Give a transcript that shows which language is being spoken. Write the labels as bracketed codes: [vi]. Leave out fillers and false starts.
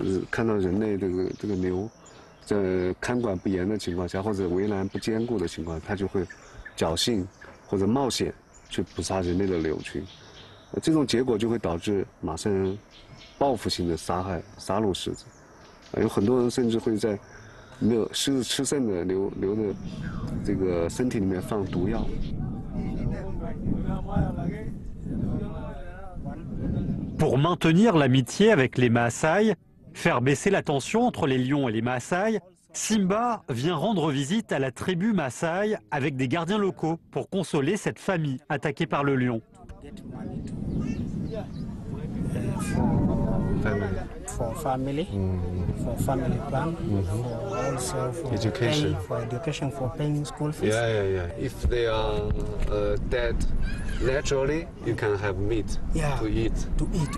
[zh] 看到人类这个牛在看管不严的情况下，或者围栏不坚固的情况，它就会侥幸或者冒险去捕杀人类的牛群，这种结果就会导致马赛人报复性的杀戮狮子，有很多人甚至会在没有狮子吃剩的牛的这个身体里面放毒药。 [fr] Pour maintenir l'amitié avec les Maasai, faire baisser la tension entre les lions et les Maasai, Simba vient rendre visite à la tribu Maasai avec des gardiens locaux pour consoler cette famille attaquée par le lion. [en] For family plan, for also for Education. for education, for paying school fees. Yeah. If they are dead naturally, you can have meat to eat. To eat.